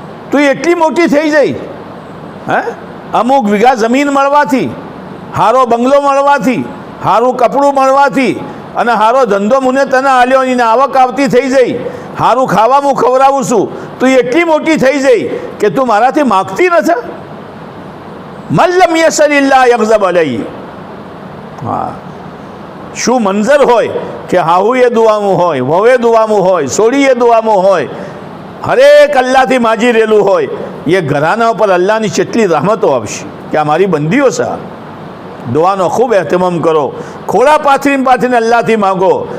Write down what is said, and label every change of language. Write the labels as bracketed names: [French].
[Gujarati] तो એટલી મોટી થઈ જાય. હે, અમુક વીઘા જમીન મળવાથી, હારો બંગલો મળવાથી, હારું કપડું મળવાથી અને હારો ધંધો મુને તને આલ્યો, એને આવક આવતી થઈ જાય, હારું ખાવા હું ખવડાવું છું, તો એટલી મોટી થઈ જાય કે તું મારાથી માગતી નથી. [Arabic] મન લમ यसअलिल्लाह यग़ज़ब अलैहि. [Gujarati] હા, શું મંજર હોય કે હાહુએ દુઆમાં હોય, વવે દુઆમાં હોય, સોડીએ દુઆમાં હોય, હરેક અલ્લાહથી માજી રહેલું હોય. એ ઘરાના ઉપર અલ્લાહની કેટલી rahમતો આવશે કે આ મારી બંદીઓ છે. દુઆનો ખૂબ એહતમામ કરો, ખોળા પાથરીને અલ્લાહથી માગો.